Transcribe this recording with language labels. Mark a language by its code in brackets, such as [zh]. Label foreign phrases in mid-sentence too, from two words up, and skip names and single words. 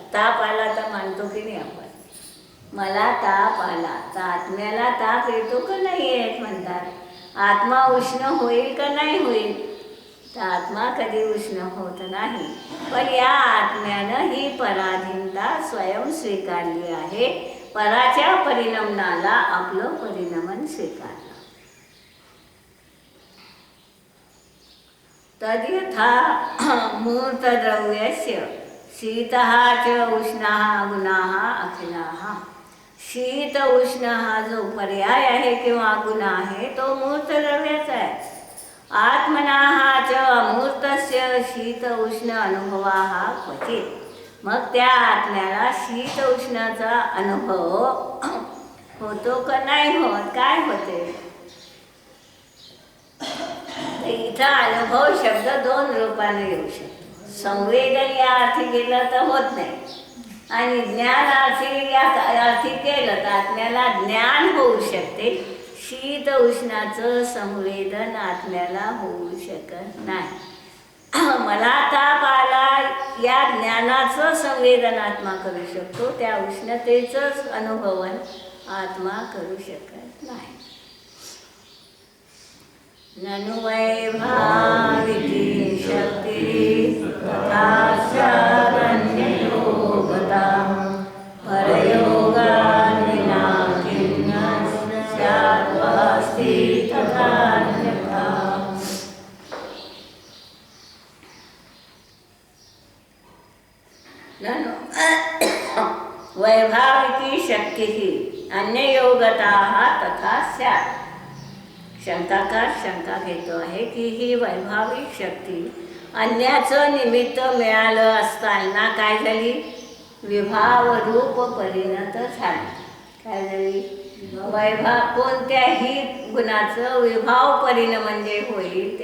[mr] ताप आला तर मानतो की नाही आपण? मला ताप आला तर आत्म्याला ताप येतो का नाही येत म्हणतात. आत्मा उष्ण होईल का नाही होईल? तर आत्मा कधी उष्ण होत नाही. पण या आत्म्यानं ही पराधीनता स्वयं स्वीकारली आहे. पराच्या परिणमनाला आपलं परिणमन स्वीकारलं. [sa] तद्यथा मूर्तद्रव्यस्य शीतः च उष्णः गुणाः अखिलाः. [mr] शीत उष्ण हा जो पर्याय आहे किंवा गुण आहे तो मूर्त द्रव्याचा आहे. [sa] आत्मनाः च अमूर्तस्य शीत उष्ण अनुभवाः क्वचित. [mr] मग त्या आत्म्याला शीत उष्णाचा अनुभव होतो का नाही होत? काय होते? इथं अनुभव शब्द दोन रूपाने येऊ शकतो. संवेदन या अर्थी केलं तर होत नाही, आणि ज्ञान अर्थी केलं तर आत्म्याला ज्ञान होऊ शकते. शीत उष्णाचं संवेदन आत्म्याला होऊ शकत नाही. मला ताप आला या ज्ञानाचं संवेदन आत्मा करू शकतो, त्या उष्णतेचंच अनुभवन आत्मा करू शकत नाही. [sa] ननु वैभाविकी शक्ती तथा स्यादन्ययोगता परयोगान् विना किं न स्यात् वास्ति तथान्यथा. ननु वैभाविकी शक्ती अन्ययोगता तथा स्यात्. [mr] शंकाकार शंका घेतो आहे की ही वैभाविक शक्ती अन्याचं निमित्त मिळालं असताना काय झाली? विभाव रूप परिणत झाली. काय झाली? कोणत्याही गुणाचं विभाव परिण म्हणजे होईल.